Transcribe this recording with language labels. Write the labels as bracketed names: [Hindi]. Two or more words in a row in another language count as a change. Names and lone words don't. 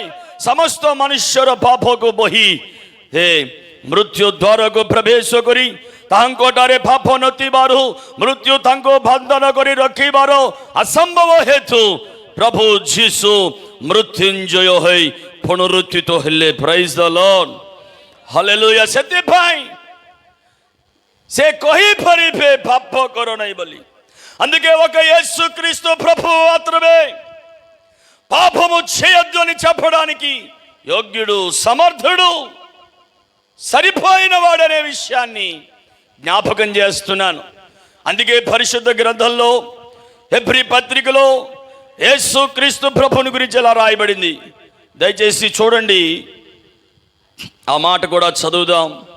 [Odia] ସମସ୍ତ ମନୁଷ୍ୟର ପାପକୁ ବହି ହେ ମୃତ୍ୟୁ ଦ୍ୱାରକୁ ପ୍ରବେଶ କରି ତାଙ୍କଠାରେ ପାପ ନଥିବାରୁ ମୃତ୍ୟୁ ତାଙ୍କୁ ବନ୍ଧନ କରି ରଖିବାର ଅସମ୍ଭବ ହେତୁ ପ୍ରଭୁ ଯୀଶୁ ମୃତ୍ୟୁଞ୍ଜୟ ହୋଇ ପୁନରୁତ୍ଥିତ ହେଲେ। [English] praise the Lord, [Odia] ହାଲେଲୁୟା। ସେଥିପାଇଁ ସେ କହିପାରିବେ ପାପ କର ନାହିଁ ବୋଲି। [Telugu] అందుకే ఒక యేసుక్రీస్తు ప్రభు మాత్రమే పాపము చేయొద్దని చెప్పడానికి యోగ్యుడు, సమర్థుడు, సరిపోయిన వాడనే విషయాన్ని జ్ఞాపకం చేస్తున్నాను। అందుకే పరిశుద్ధ గ్రంథంలో హెబ్రీ పత్రికలో యేసుక్రీస్తు ప్రభుని గురించి ఎలా రాయబడింది, దయచేసి చూడండి, ఆ మాట కూడా చదువుదాం।